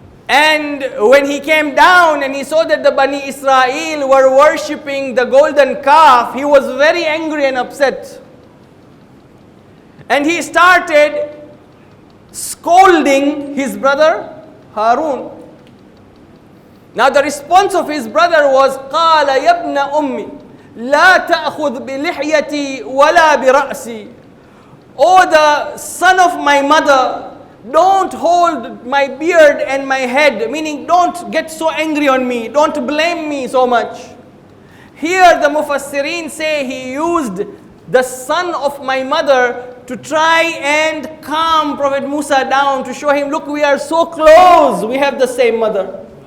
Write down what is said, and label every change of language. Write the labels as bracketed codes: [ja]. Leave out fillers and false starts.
[en] And when he came down and he saw that the Bani Israel were worshipping the golden calf, he was very angry and upset. And he started scolding his brother Harun. Now the response of his brother was, [ar] قَالَ يَبْنَ أُمِّي لَا تَأْخُذْ بِلِحْيَتِي وَلَا بِرَأْسِي. [en] O the son of my mother, don't hold my beard and my head, meaning don't get so angry on me, don't blame me so much. Here the Mufassirin say he used the son of my mother to try and calm Prophet Musa down, to show him, look, we are so close, we have the same mother.